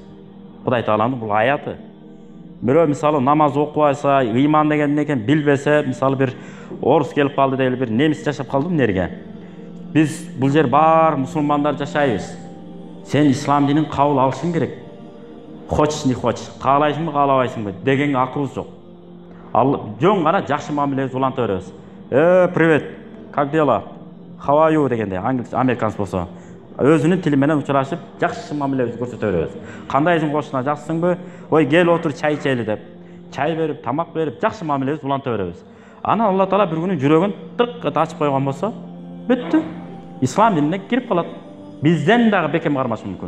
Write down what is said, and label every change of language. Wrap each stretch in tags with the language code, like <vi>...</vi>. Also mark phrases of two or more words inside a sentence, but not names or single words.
<ky>Кудай Тааланын бул аяты. Бирөө мисалы намаз окубайса, ыйман деген эмне экенин билбесе, мисалы бир орус келип калды деп эле бир немис жашап калды эмнерге. Биз бул жер бар мусулмандар жашайбыз. Сен ислам динин кабыл алышың керек.</ky> <ru>Хочешь не хочешь,</ru> <ky>каалайсыңбы, каалабайсыңбы деген акыбыз жок. Ал жөн гана жакшы мамиле уланта беребиз.</ky> <ru>Привет, как дела?</ru> <en>How are you</en> <ky>дегенде, американец болсо, өзүнүн тили менен учурашып, жакшы мамиле көрсөтө беребиз. Кандайсың кошуна, жакшысыңбы? Ой, кел отур чай ичели деп, чай берип, тамак берип, жакшы мамиле уланта беребиз. Анан Алла Таала бир күнү жүрөгүн тырк ачып койгон болсо, бүттү. Ислам динине кирип калат. Бизден дагы бекем кармашы мүмкүн.</ky>